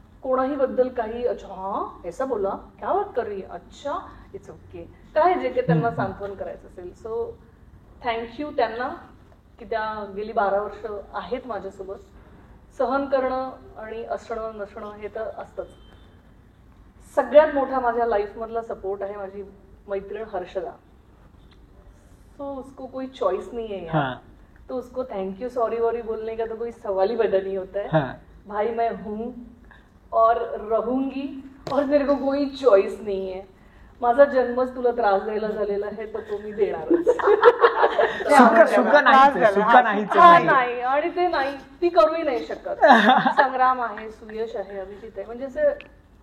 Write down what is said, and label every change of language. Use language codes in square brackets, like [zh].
[mr] कोणाही बद्दल काही [hi] अच्छा हा ऐसा बोला क्या बात कर रही है, [mr] अच्छा [en] it's okay, [mr] काय जे की त्यांना सांत्वन करायचं असेल. सो थँक्यू त्यांना की त्या गेली 12 वर्ष आहेत माझ्यासोबत. सहन करणं आणि असणं नसणं हे तर असतंच. सगळ्यात मोठा माझ्या लाईफ मधला सपोर्ट आहे माझी मैत्रीण हर्षदा. [hi] सो उसको कोई चॉइस नहीं है यार, तो उसको थैंक यू सॉरी वॉरी बोलने का तो कोई सवाल ही पैदा नहीं होता है. भाई मैं हूँ और रहूंगी और मेरे को कोई चॉइस नहीं है. [mr] माझा जन्मच तुला त्रास द्यायला झालेला आहे तर तो मी देणारच. नाही आणि ते नाही ती करूही नाही शकत. संग्राम आहे, सुयश आहे, अभिजित आहे, म्हणजे असं.